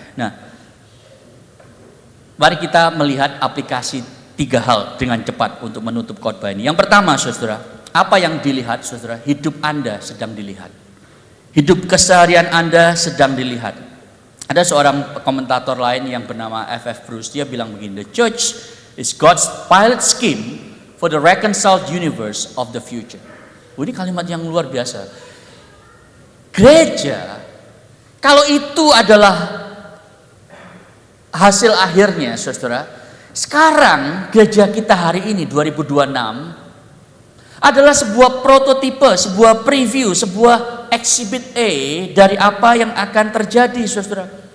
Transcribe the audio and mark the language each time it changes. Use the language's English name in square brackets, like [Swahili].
[Indonesian] Nah, mari kita melihat aplikasi 3 hal dengan cepat untuk menutup khotbah ini. Yang pertama, saudara, apa yang dilihat, saudara? Hidup Anda sedang dilihat. Hidup keseharian Anda sedang dilihat. Ada seorang komentator lain yang bernama F.F. [English] Bruce, [Indonesian] dia bilang begini, [English] the church is God's pilot scheme for the reconciled universe of the future. [Indonesian] Ini kalimat yang luar biasa. Gereja, kalau itu adalah hasil akhirnya, saudara, sekarang gereja kita hari ini 2026 adalah sebuah prototipe, sebuah preview, sebuah exhibit A dari apa yang akan terjadi, saudara.